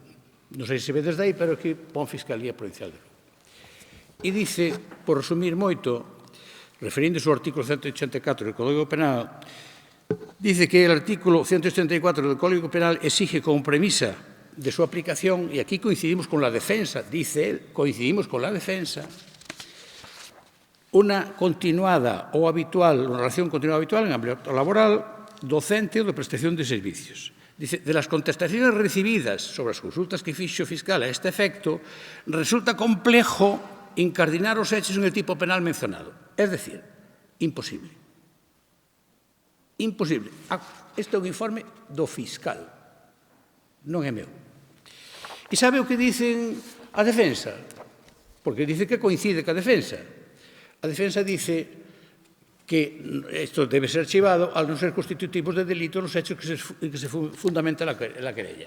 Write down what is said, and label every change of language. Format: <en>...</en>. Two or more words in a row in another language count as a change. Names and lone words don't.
<gl>Non sei se ve desde aí, pero aquí pon Fiscalía Provincial de Lugo. E dice, por resumir moito, referindo ao artículo 184 do Código Penal, dice que o artículo 184 do Código Penal exige como premisa de súa aplicación, e aquí</gl> <es>coincidimos con la defensa, dice él, coincidimos con la defensa, una continuada</es> <gl>ou habitual, unha relación continuada habitual en ámbito laboral, docente ou de prestación de servicios.</gl> <es>Dice, de las contestaciones recibidas sobre</es> <gl>as consultas que fixo o fiscal a este efecto,</gl> <es>resulta complejo incardinar os hechos en el tipo penal mencionado. Es decir, imposible. Imposible.</es> <gl>Este é un informe do fiscal, non é meu. E sabe o que dicen a defensa? Porque dice que coincide ca defensa. A defensa dice que isto debe ser archivado al non ser constitutivos de delito nos hechos</gl> <es>en que se fundamenta la querella.</es>